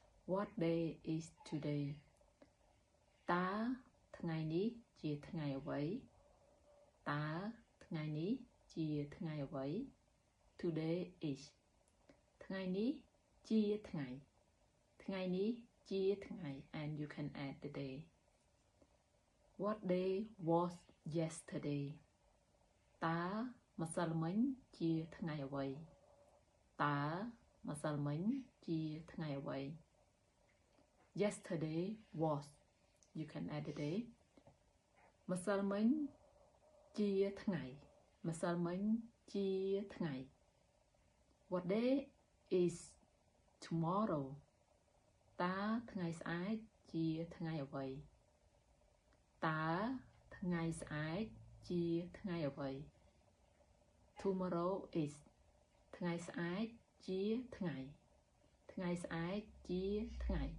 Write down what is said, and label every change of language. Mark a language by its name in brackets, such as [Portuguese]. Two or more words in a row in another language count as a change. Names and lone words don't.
[English] What day is today [Khmer] តើថ្ងៃនេះជាថ្ងៃអ្វីតើថ្ងៃនេះជាថ្ងៃអ្វី [English] Today is [Khmer] ថ្ងៃនេះជា ថ្ងៃថ្ងៃនេះជាថ្ងៃ [English] and you can add the day What day was yesterday តើ [Khmer] ម្សិលមិញជាថ្ងៃអ្វីតើម្សិលមិញជាថ្ងៃ [English] អ្វី Yesterday was you can add the day ម្សិល [Khmer] មិញជាថ្ងៃម្សិលមិញជាថ្ងៃ [English] What day is tomorrow [Khmer] តើថ្ងៃស្អែកជាថ្ងៃអ្វីតើថ្ងៃស្អែកជាថ្ងៃអ្វី [English] Tomorrow is [Khmer] ថ្ងៃស្អែកជាថ្ងៃថ្ងៃស្អែកជាថ្ងៃ